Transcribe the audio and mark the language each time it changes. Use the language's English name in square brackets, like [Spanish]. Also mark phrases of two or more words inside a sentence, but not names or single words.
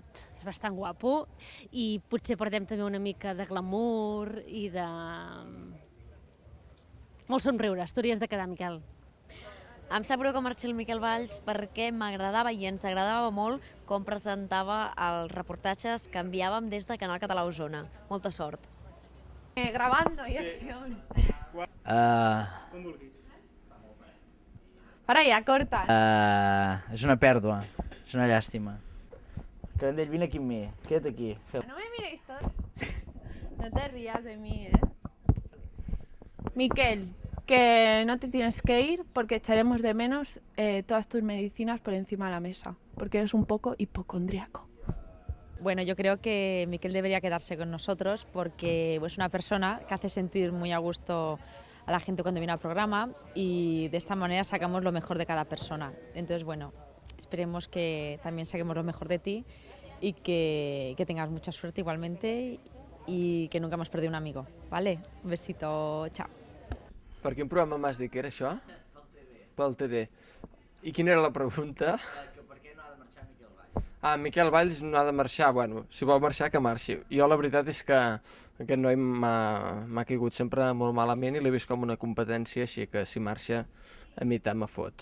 [Catalan] És bastant guapo i potser perdem també una mica de glamour i de... molt somriures. Tu hauries de quedar, Miquel. Em sap greu que marxi el Miquel Valls perquè m'agradava i ens agradava molt com presentava els reportatges que enviàvem des de Canal Català Osona. Molta sort. [Spanish] Grabando y acción. [Catalan] Com vulguis. [Spanish] Para allá, corta. [Catalan] És una pèrdua, és una llàstima. Carandell, vine aquí amb mi, queda't aquí. [Spanish] No me miréis todos. No te rías de mí, Miquel, que no te tienes que ir porque echaremos de menos todas tus medicinas por encima de la mesa, porque eres un poco hipocondríaco. Bueno, yo creo que Miquel debería quedarse con nosotros porque es una persona que hace sentir muy a gusto a la gente cuando viene al programa y de esta manera sacamos lo mejor de cada persona. Entonces, bueno, esperemos que también saquemos lo mejor de ti y que tengas mucha suerte igualmente y que nunca hemos perdido un amigo, ¿vale? Un besito, chao. [Catalan] Per quin programa m'has dit que era això? Pel TD. I quina era la pregunta? Per què no ha de marxar Miquel Valls? Miquel Valls no ha de marxar. Bueno, si vol marxar, que marxi. Jo la veritat és que aquest noi m'ha caigut sempre molt malament i l'he vist com una competència, així que si marxa a mi tant me fot.